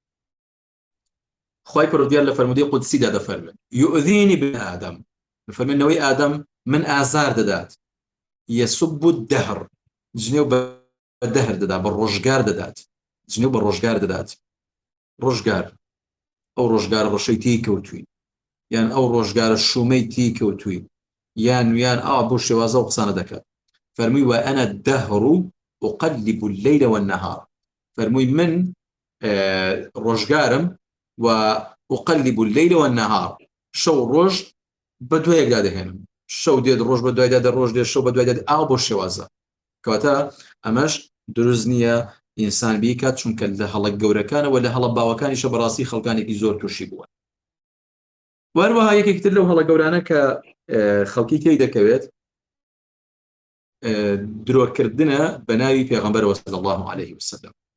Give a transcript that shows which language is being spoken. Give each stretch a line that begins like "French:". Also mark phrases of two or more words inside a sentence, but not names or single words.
Central Kurdish: خی پەروەردگار لە فەرمودەی قودسیدا دەفەرمێت
Arabic: یؤذینی ابن ئادەم،
Central Kurdish: فەرمێنەوەی ئادەم من ئازار دەدات،
Arabic: یەسب الدەهر،
Central Kurdish: جنێو بە دەهر دەدات، بە ڕۆژگار دەدات، جنێو بە ڕۆژگار دەدات. ڕۆژگار ئەو ڕۆژگار ڕەشەی تی کەوتووی، یان ئەو ڕۆژگارە شومەی تی کەوتووی، یان ئاوا بۆ شێوازە و قسانە دەکات.
Arabic: فەرمووی وأنا الدهر أقلب الليل والنهار،
Central Kurdish: فەرمووی من ڕۆژگارم و
Arabic: أقلب الليل والنهار،
Central Kurdish: شەو ڕۆژ بە دوایەکدا دەهێنم، شەو دێت ڕۆژ بە دوایدا دێت، ڕۆژ دێت شەو بە دوای دێت، ئاوا بۆ شێوازە. کەواتە ئەمەش دروست نییە ئینسان بیکات، چونکە لە هەڵە گەورەکانەوە لە هەڵە باوەکانیشە بەڕاستی خەڵکانێکی زۆر تووشی بووە. وەروەها یەکێکتر لەو هەڵە گەورانە کە خەڵکی تێی دەکەوێت درۆکردنە بە ناوی پێغەمبەرەوە
Arabic: صلی الله عليه وسلم.